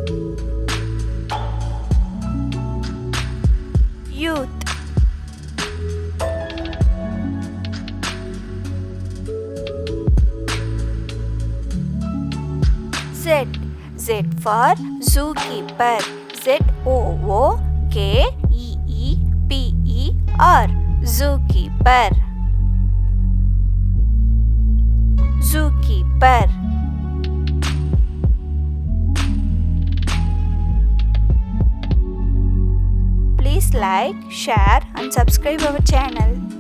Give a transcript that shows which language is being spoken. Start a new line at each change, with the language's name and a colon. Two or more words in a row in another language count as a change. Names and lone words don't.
English: Youth. Z. Z for zookeeper. Z-O-O-K-E-E-P-E-R. Zookeeper. Zookeeper. Please like, share and subscribe our channel.